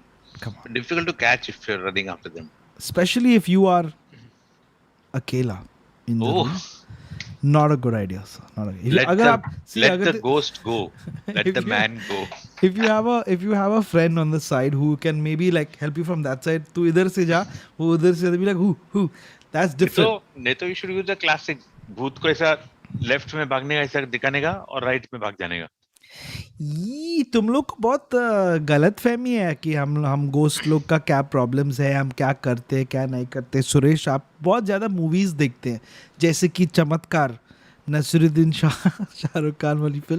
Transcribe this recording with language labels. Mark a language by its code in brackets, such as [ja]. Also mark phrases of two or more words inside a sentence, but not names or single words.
[en] Difficult to catch if you're running after them. Especially if you are akela in the room. Not a good idea, sir. Let the ghost go. Let the man go. If you have a friend on the side who can maybe like help you from that side, [hi] तू इधर से जा, वो उधर से [en] be like who. That's different. So you should use the classic. [hi] भूत को ऐसा लेफ्ट में भागने का ऐसा दिखाने का और राइट में भाग जाने का. ये तुम लोग को बहुत गलत फहमी है कि हम गोस्ट लोग का क्या प्रॉब्लम्स है, हम क्या करते हैं क्या नहीं करते. सुरेश, आप बहुत ज़्यादा मूवीज़ देखते हैं, जैसे कि चमत्कार, नसीरुद्दीन शाहरुख खान वाली फिल्म.